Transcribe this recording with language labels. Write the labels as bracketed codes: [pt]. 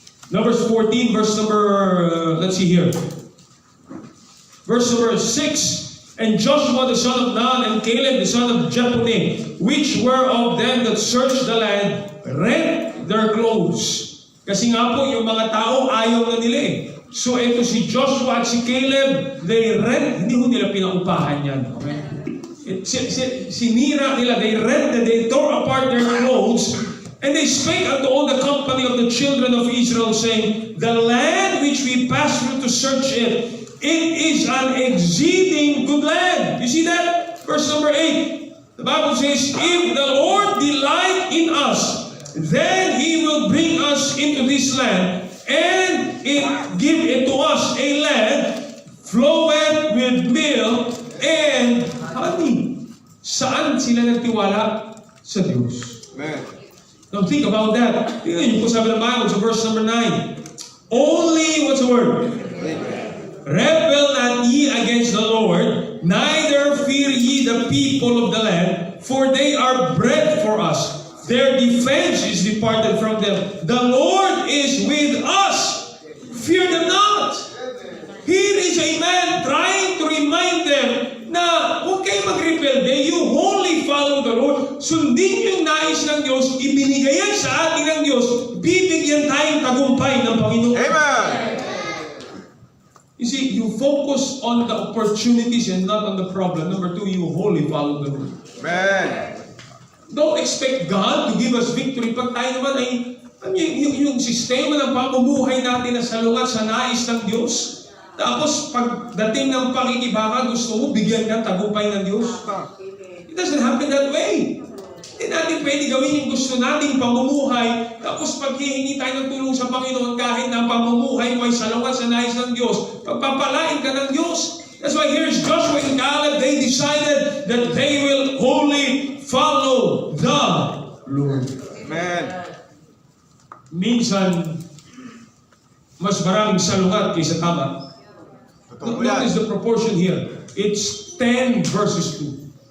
[en] Numbers 14, verse number, let's see here. Verse number 6. And Joshua the son of Nun and Caleb the son of Jephunneh, which were of them that searched the land, rent their clothes. [tl] Kasi nga po, yung mga tao ayaw na nila eh. So ito si Joshua at si Caleb, [en] they rent, [tl] hindi ko nila pinaupahan yan. Okay? Sinira nila, [en] they rented, they tore apart their clothes, and they spake unto all the company of the children of Israel, saying, the land which we passed through to search it, it is an exceeding good land. You see that? Verse number 8. The Bible says, if the Lord delight in us, then He will bring us into this land, and give it to us a land floweth with milk and honey. [tl] Saan sila nagtiwala? Sa Diyos. [en] Amen. Now think about that. [tl] Tingnan niyo po sabi ng Bible sa verse number 9. [en] Only, what's the word? Rebel not ye against the Lord, neither fear ye the people of the land, for they are bread for us. Their defense is departed from them. The Lord is with us. Fear them not. Here is a man trying to remind them [tl] na huwag kayo mag-rebelde, [en] you wholly follow the Lord. [tl] Sundin yung nais ng Diyos, ibinigay yan sa atin ng Diyos, bibigyan tayong tagumpay ng Panginoon. [en] Amen. You see, you focus on the opportunities and not on the problem. Number 2, you wholly follow the Lord. Amen. Don't expect God to give us victory [tl] pag tayo naman ay yung sistema ng pamumuhay natin na salungat sa nais ng Diyos. Tapos, pagdating ng pakikibaka, gusto mo, bigyan ka tagumpay ng Diyos. [en] It doesn't happen that way. [tl] Hindi natin pwede gawin yung gusto nating pamumuhay, tapos paghihingi tayo ng tulong sa Panginoon kahit na pamumuhay mo ay salungat sa nais ng Diyos, pagpapalain ka ng Diyos. [en] That's why here's Joshua and Caleb, they decided that they will wholly follow the Lord. Amen. [tl] Minsan, mas maraming salungat kaysa tama. [en] Notice the proportion here. It's 10 versus 2.